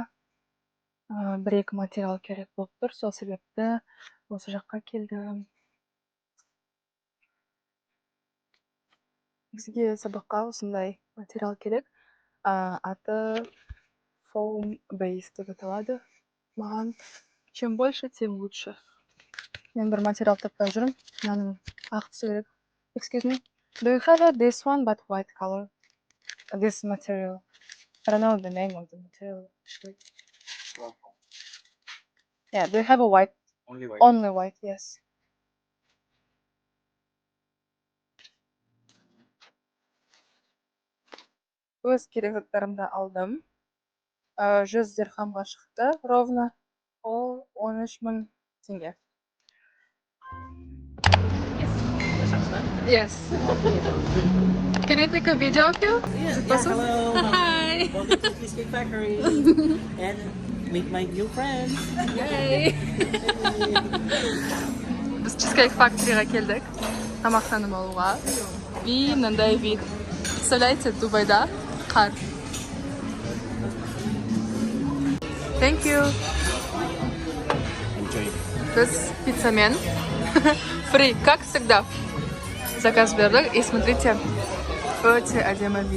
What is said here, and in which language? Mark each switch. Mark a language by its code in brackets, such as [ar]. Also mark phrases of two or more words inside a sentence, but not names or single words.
[kk] 1-2 материал керек болып тұр, сол себепті осы жаққа келдім. Бізге сабаққа осындай материал керек. Аты [en] foam base [kk] деп аталады. Маған [ru] чем больше, тем лучше. [kk] Мен бір материал таппай жүрмін. Мынаның ақ түсі керек. [en] Excuse me. Do you have this one but white color? This material. I don't know the name of the material actually. Yeah, do you have a white? Only white. Only white, yes. [kk] Өз керек заттарымды алдым. 100 дирхамға шықты ровно. Ол 13.000 теңге. [en] Yes. Can I take a video of you? Yeah, hello. Hi. Welcome to Cheesecake Factory. And meet my new friends. Yay. [kk] Біз Cheesecake Factory'ға келдік. Тамақтанып алуға. И мынандай вид. Представляете, Дубайда қар. [en] Thank you. Enjoy. [kk] Біз пиццамен. Free, [ru] как всегда. [kk] Заказ бердік. [ru] И смотрите, [kk] өте әдемі вид.